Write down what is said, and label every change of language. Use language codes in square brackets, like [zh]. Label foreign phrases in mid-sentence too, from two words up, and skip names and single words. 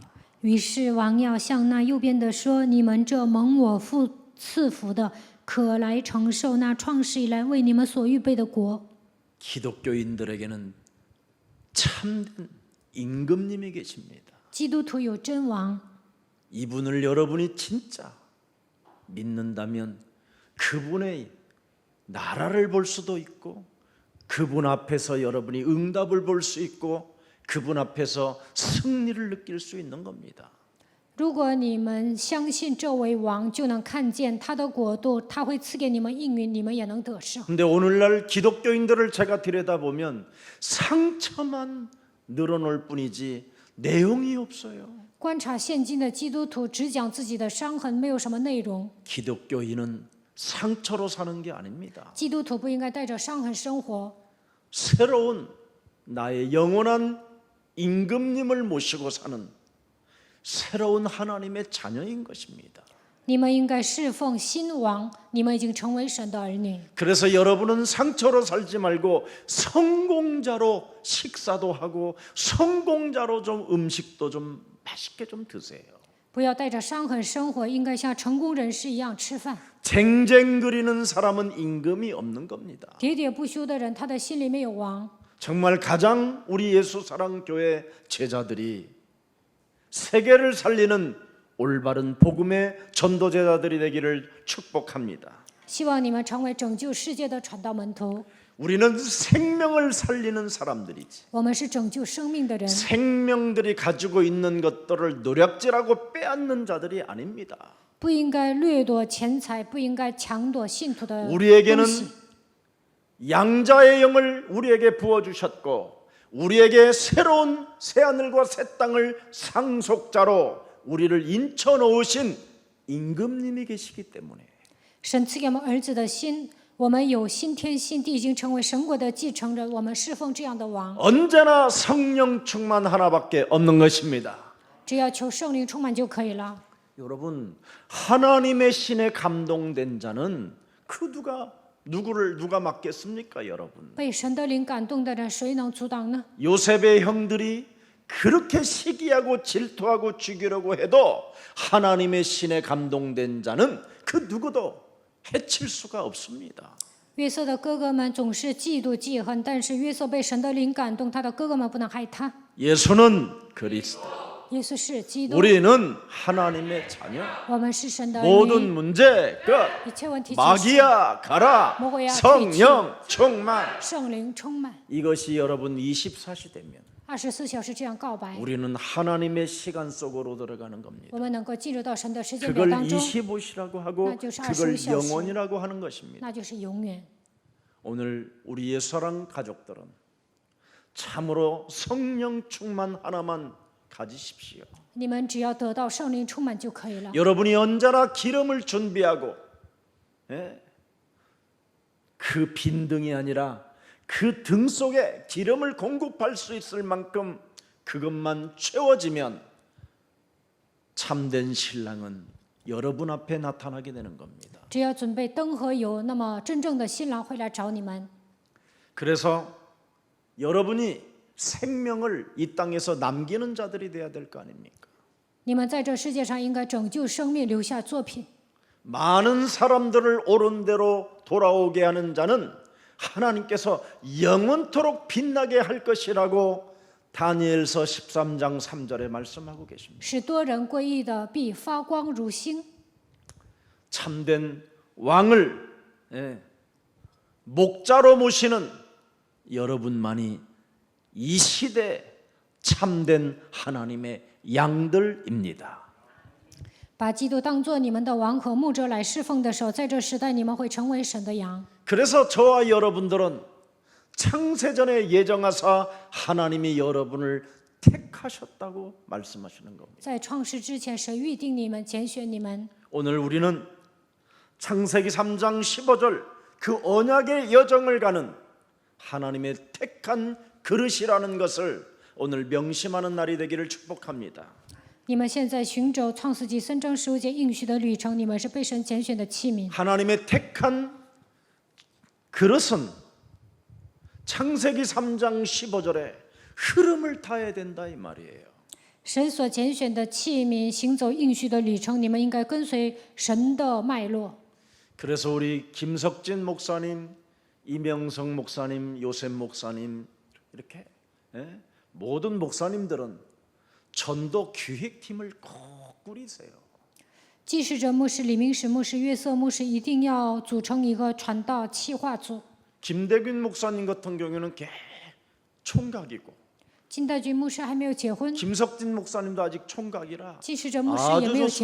[zh] 于是王要向那右边的说：“你们这蒙我父赐福的，可来承受那创世以来为你们所预备的国。” [ko] 기독교인들에게는 참된 임금님이 계십니다. [zh] 基督徒有真王， [ko] 이분을 여러분이 진짜 믿는다면 그분의 나라를 볼 수도 있고 그분 앞에서 여러분이 응답을 볼 수 있고 그분 앞에서 승리를 느낄 수 있는 겁니다. [zh] 如果你们相信这位王，就能看见他的国度，他会赐给你们应允，你们也能得胜。 [ko] 근데 오늘날 기독교인들을 제가 들여다보면 상처만 늘어놓을 뿐이지 내용이 없어요. [zh] 观察现今的基督徒，只讲自己的伤痕，没有什么内容。 [ko] 기독교인은 상처로 사는 게 아닙니다. [zh] 基督徒不应该带着伤痕生活， [ko] 새로운 나의 영원한 임금님을 모시고 사는 새로운 하나님의 자녀인 것입니다. [zh] 你们应该侍奉新王，你们已经成为神的儿女。 [ko] 그래서 여러분은 상처로 살지 말고 성공자로 식사도 하고 성공자로 좀 음식도 좀 맛있게 좀 드세요. [zh] 不要带着伤痕生活，应该像成功人士一样吃饭。 [ko] 쟁쟁거리는 사람은 임금이 없는 겁니다. [zh] 喋喋不休的人，他的心里没有王。 [ko] 정말 가장 우리 예수사랑교회 제자들이 세계를 살리는 올바른 복음의 전도 제자들이 되기를 축복합니다. [zh] 希望你们成为拯救世界的传道门徒。 [ko] 우리는 생명을 살리는 사람들이지. [zh] 我们是拯救生命的人， [ko] 생명들이 가지고 있는 것들을 노략질하고 빼앗는 자들이 아닙니다. [zh] 不应该掠夺钱财，不应该抢夺信徒的 [ko] 우리에게는 [zh] 东西。 [ko] 양자의 영을 우리에게 부어주셨고 우리에게 새로운 새하늘과 새 땅을 상속자로 우리를 인쳐 놓으신 임금님이 계시기 때문에 [zh] 神赐给我们儿子的心，我们有新天新地，已经成为神国的继承人。我们侍奉这样的王， [ko] 언제나 성령 충만 하나밖에 없는 것입니다. [zh] 只要求圣灵充满就可以了。 [ko] 여러분, 하나님의 신에 감동된 자는 그 누가 막겠습니까, 여러분? [zh] 被神的灵感动的人，谁能阻挡呢？ [ko] 요셉의 형들이 그렇게 시기하고 질투하고 죽이려고 해도 하나님의 신에 감동된 자는 그 누구도 해칠 수가 없습니다. [zh] 约瑟的哥哥们总是嫉妒记恨，但是约瑟被神的灵感动，他的哥哥们不能害他。 [ko] 예수는 그리스도, [zh] 耶稣是基督， [ko] 우리는 하나님의 자녀. [zh] 我们是神的儿 [ko] 모든 [zh] 女， [ko] 문제 끝. [zh] 一切问题解决， [ko] 마귀야 가라. 먹어야 성령 충만. [zh] 圣灵充满。 [ko] 이것이 여러분 24시 되면 [zh] 24 小时这样告白， [ko] 우리는 하나님의 시간 속으로 들어가는 겁니다. [zh] 我们能够进入到神的时间表 [ko] 그걸 [zh] 当中， [ko] 25시라고 하고 나죠, 그걸 25 영원이라고 하는 것입니다. [zh] 那就是永远。 [ko] 오늘 우리의 사랑 가족들은 참으로 성령 충만 하나만 가지십시오. [zh] 你们只要得到圣灵充满就可以了。 [ko] 여러분이 언제나 기름을 준비하고 그 빈등이 아니라 그 등 속에 기름을 공급할 수 있을 만큼 그것만 채워지면 참된 신랑은 여러분 앞에 나타나게 되는 겁니다. [zh] 只要准备灯和油，那么真正的新郎会来找你们。 [ko] 그래서 여러분이 생명을 이 땅에서 남기는 자들이 돼야 될 거 아닙니까? [zh] 你们在这世界上应该拯救生命，留下作品。 [ko] 많은 사람들을 옳은 대로 돌아오게 하는 자는 하나님께서 영원토록 빛나게 할 것이라고 다니엘서 13장 3절에 말씀하고 계십니다. [zh] 使多人归义的必发光如星。 [ko] 참된 왕을 목자로 모시는 여러분만이 이 시대 참된 하나님의 양들입니다. [zh] 把基督当作你们的王和牧者来侍奉的时候，在这时代你们会成为神的羊。 [ko] 그래서 저와 여러분들은 창세전에 예정하사 하나님이 여러분을 택하셨다고 말씀하시는 겁니다. [zh] 在创世之前，神预定你们，拣选你们。 [ko] 오늘 우리는 창세기 3장 15절 그 언약의 여정을 가는 하나님의 택한 그릇이라는 것을 오늘 명심하는 날이 되기를 축복합니다. [zh] 你们现在寻找创世纪3章15节应许的旅程，你们是被神拣选的器皿。 [ko] 하나님의 택한 그릇은 창세기 3장 15절에 흐름을 타야 된다 이 말이에요. [zh] 神所拣选的器皿行走应许的旅程，你们应该跟随神的脉络。 [ko] 그래서 우리 김석진 목사님, 이명성 목사님, 요셉 목사님 이렇게 모든 목사님들은 전도 기획팀을 꼭 꾸리세요. [zh] 记事者牧师、李明史牧师、约瑟牧师一定要组成一个传道企划组。 [ko] 김대균 목사님 같은 경우는 총각이고 [zh] 金大军牧师还没有结婚， [ko] 김석진 목사님도 아직 총각이라 [zh] 记事者牧师也 [ko] 아주 [zh] 没有结